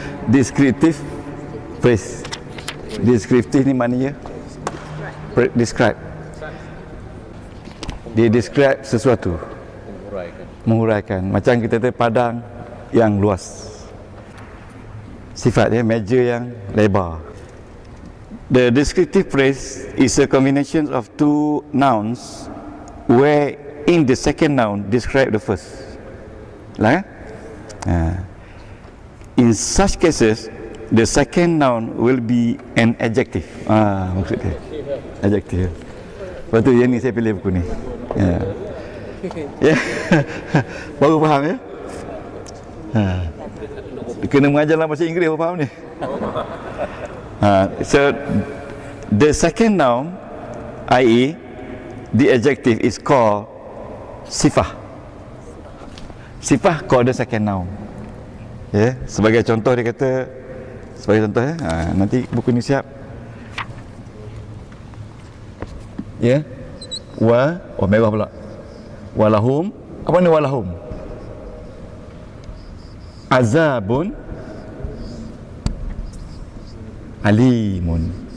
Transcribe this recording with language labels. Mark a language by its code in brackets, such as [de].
[ms] Descriptive phrase. Descriptive ni maknanya describe. Dia describe sesuatu. Menguraikan. Macam kita kata padang yang luas. Sifat dia meja yang lebar. [en] The descriptive phrase is a combination of two nouns where in the second noun describe the first. Lah, in such cases, the second noun will be an adjective. [ms] Maksud dia adjective. Lepas tu yang ni saya pilih buku ni. Ya. Baru faham ya? Kena mengajar dalam bahasa Inggeris baru faham ni. [en] So the second noun, i.e. the adjective, is called sifah. Sifah called the second noun. [ms] Ya, sebagai contoh dia kata, sebagai contoh ya, nanti buku ni siap. Ya, merah pula. [ar] Walahum, [ms] apa ni [ar] walahum? Azabun alimun.